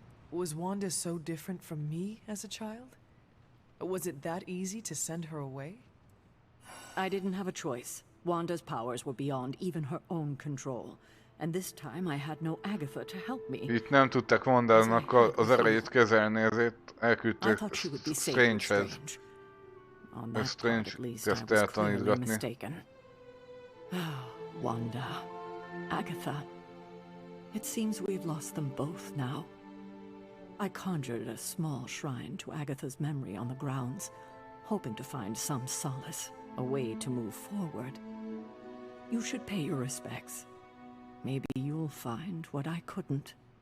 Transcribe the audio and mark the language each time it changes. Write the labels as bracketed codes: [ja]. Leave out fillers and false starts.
[en] Was Wanda so different from me as a child? Was it that easy to send her away? I didn't have a choice. Wanda's powers were beyond even her own control. And this time I had no Agatha to help me. [hu] Itt nem tudták Wandának az erejét kezelni, ezért elküldték Strange-hez. De Strange kezdte eltanítgatni. [en] Wanda, Agatha. It seems we've lost them both now. I conjured a small shrine to Agatha's memory on the grounds, hoping to find some solace, a way to move forward. You should pay your respects. Maybe you'll find what I couldn't.